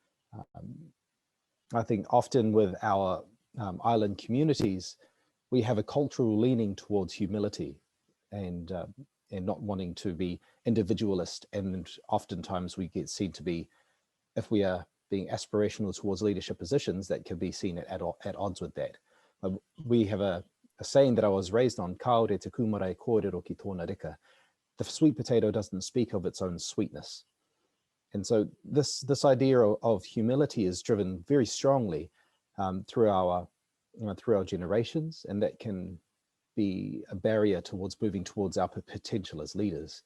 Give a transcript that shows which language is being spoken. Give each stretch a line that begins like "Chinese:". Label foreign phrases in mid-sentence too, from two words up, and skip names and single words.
English: I think often with our island communities, we have a cultural leaning towards humility and not wanting to be individualist, and oftentimes we get seen to be, if we are being aspirational towards leadership positions, that can be seen at odds with that. We have a saying that I was raised on,
Māori: kaore te kumare kōrero ki tōna reka.
English: The sweet potato doesn't speak of its own sweetness. And so this idea of humility is driven very strongly through our generations, and that can be a barrier towards moving towards our potential as leaders.